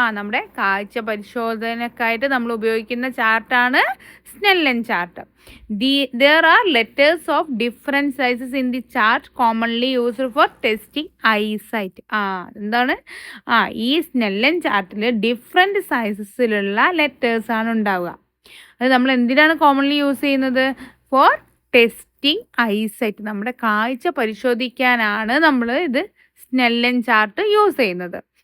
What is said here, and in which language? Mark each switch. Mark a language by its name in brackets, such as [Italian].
[Malayalam] നമ്മുടെ കാഴ്ച പരിശോധനക്കായിട്ട് നമ്മൾ ഉപയോഗിക്കുന്ന ചാർട്ടാണ് Snellen chart. [English] There are letters of different sizes in the chart commonly used for testing eyesight. [Malayalam] എന്താണ് ഈ സ്നെല്ലൻ ചാർട്ടിൽ ഡിഫറെൻറ്റ് സൈസസിലുള്ള ലെറ്റേഴ്സ് ആണ് ഉണ്ടാവുക. അത് നമ്മൾ എന്തിനാണ് കോമൺലി യൂസ് ചെയ്യുന്നത്? [English] for testing testing eyesight, [Malayalam] നമ്മുടെ കാഴ്ച പരിശോധിക്കാനാണ് നമ്മൾ ഇത് സ്നെല്ലൻ ചാർട്ട് യൂസ് ചെയ്യുന്നത്.